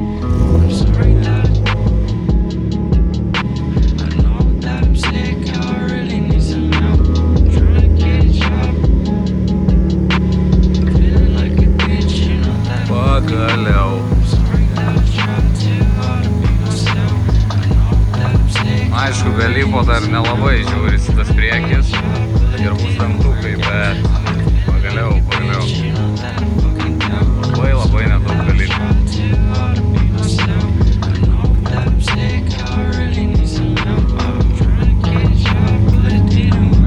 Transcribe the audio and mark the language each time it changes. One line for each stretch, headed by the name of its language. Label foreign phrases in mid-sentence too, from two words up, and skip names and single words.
English: I'm sorry that I know that I'm sick, I really need some help. I'm trying to get a job. Feeling like a bitch, you know that I'm
Lithuanian: Pagaliau.
English: sorry that I tried too hard to be myself. I know that I'm sick.
Lithuanian: Aišku, galypo dar nelabai žiūrisi tas priekis ir bus dantukai, bet pagaliau.
English: You know that I'm fucking down.
Lithuanian: Labai nedaug galypo.
English: Too hard to be myself. I know that I'm sick, I really need some help. I'm trying to get a job, but it didn't